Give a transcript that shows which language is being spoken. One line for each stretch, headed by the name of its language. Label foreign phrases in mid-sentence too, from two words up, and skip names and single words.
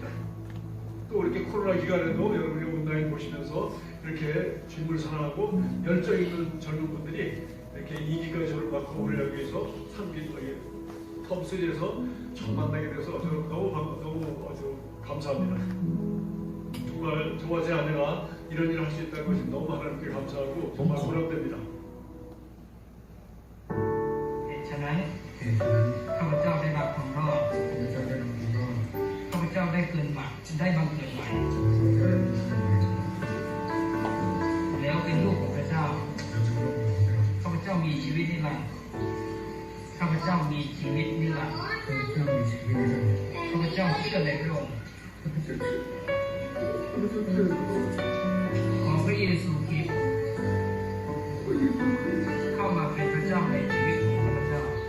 Korean: 또 이렇게 코로나 기간에도 여러분이 온라인 보시면서 이렇게 주님을 사랑하고 열정 있는 젊은 분들이 이렇게 2기까지 저를 받고 오려고 위해서 3기 텀스리에서 처음 만나게 돼서 저는 너무 아주 감사합니다. 정말 저와 제 아내가 이런 일을 할 수 있다는 것이 너무 하나님께 감사하고 정말 보람됩니다.
Thai: ฉะนั้นข้าพเจ้าได้รับความรอดข้าพเจ้าได้เกินใหม่ได้บังเกิดใหม่ แล้วเป็นลูกของพระเจ้าข้าพเจ้ามีชีวิตนิรันดร์ข้าพเจ้ามีชีวิตนิรันดร์ข้าพเจ้าเชื่อในพระองค์ขอพระเยซูคริสต์เข้ามาเป็นพระเจ้าในชีวิตของข้าพเจ้า